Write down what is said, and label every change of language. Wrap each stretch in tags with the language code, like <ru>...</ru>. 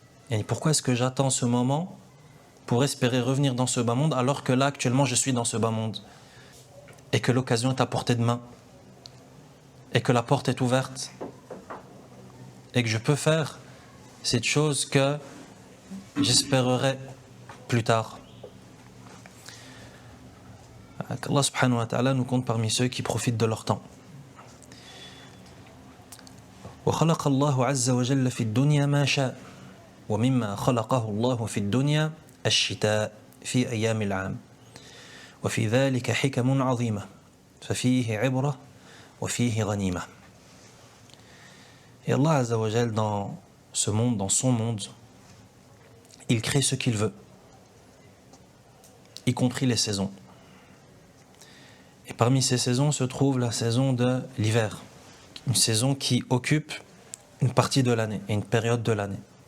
<fr>Et pourquoi est-ce que j'attends ce moment pour espérer revenir dans ce bas monde alors que là, actuellement, je suis dans ce bas monde et que l'occasion est à portée de main et que la porte est ouverte et que je peux faire cette chose que j'espérerai plus tard. Qu'Allah subhanahu wa ta'ala nous compte parmi ceux qui profitent de leur temps.</fr> <ar>وخلق الله عز وجل في الدنيا ما شاء ومما خلقه الله في الدنيا الشتاء في أيام العام وفي ذلك حكم عظيمة ففيه عبرة وفيه غنيمة.</ar> <fr>Et Allah Azza wa Jal, dans ce monde, dans son monde, il crée ce qu'il veut, y compris les saisons. Et parmi ces saisons se trouve la saison de l'hiver, une saison qui occupe une partie de l'année et une période de l'année.</fr>